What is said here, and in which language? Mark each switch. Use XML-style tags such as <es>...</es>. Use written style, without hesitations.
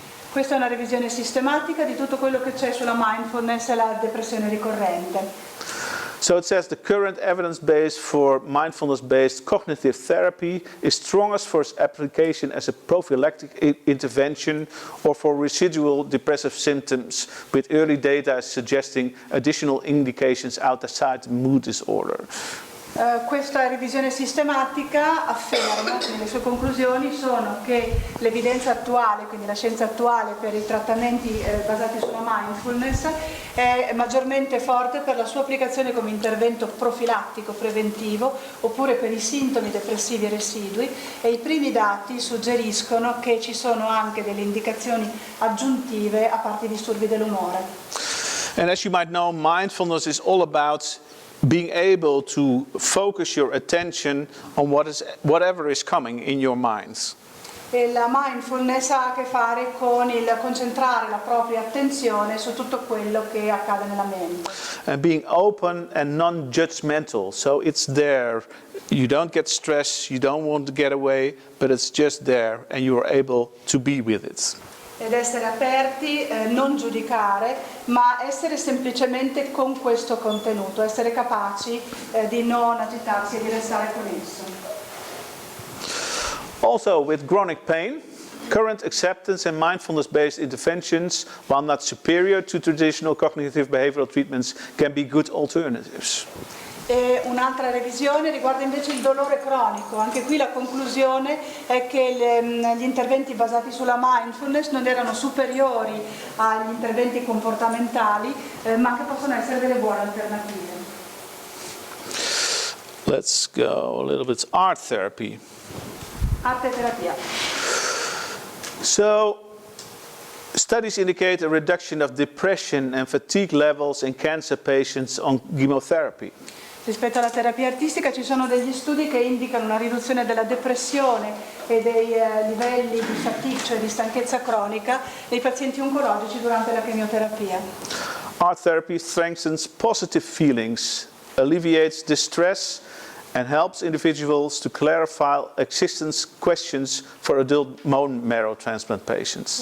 <it>Questa è una revisione sistematica di tutto quello che c'è sulla mindfulness e la depressione ricorrente.</it> <en>So it says the current evidence base for mindfulness-based cognitive therapy is strongest for its application as a prophylactic intervention or for residual depressive symptoms, with early data suggesting additional indications outside mood disorder.</en> <it>Questa revisione sistematica afferma, quindi le sue conclusioni sono che l'evidenza attuale, quindi la scienza attuale per i trattamenti basati sulla mindfulness è maggiormente forte per la sua applicazione come intervento profilattico, preventivo, oppure per i sintomi depressivi residui, e i primi dati suggeriscono che ci sono anche delle indicazioni aggiuntive a parte i disturbi dell'umore.</it> <en>And as you might know, mindfulness is all about being able to focus your attention on whatever is coming in your minds.</en> <it>E la mindfulness ha a che fare con il concentrare la propria attenzione su tutto quello che accade nella mente.</it> <en>And being open and non-judgmental, so it's there. You don't get stressed, you don't want to get away, but it's just there and you are able to be with it.</en> <it>Ed essere aperti, non giudicare, ma essere semplicemente con questo contenuto, essere capaci di non agitarsi e di restare con esso.</it> <en>Also with chronic pain, current acceptance and mindfulness-based interventions, while not superior to traditional cognitive behavioral treatments, can be good alternatives.</en> <it>E un'altra revisione riguarda invece il dolore cronico. Anche qui la conclusione è che gli interventi basati sulla mindfulness non erano superiori agli interventi comportamentali, ma che possono essere delle buone alternative.</it> <en>Let's go a little bit. Art therapy.</en> <it>Arte e terapia.</it> <en>So, studies indicate a reduction of depression and fatigue levels in cancer patients on chemotherapy.</en> <it>Rispetto alla terapia artistica ci sono degli studi che indicano una riduzione della depressione e dei livelli di fatigue, cioè di stanchezza cronica, nei pazienti oncologici durante la chemioterapia.</it> <en>Art therapy strengthens positive feelings, alleviates distress, and helps individuals to clarify existence questions for adult bone marrow transplant patients.</en>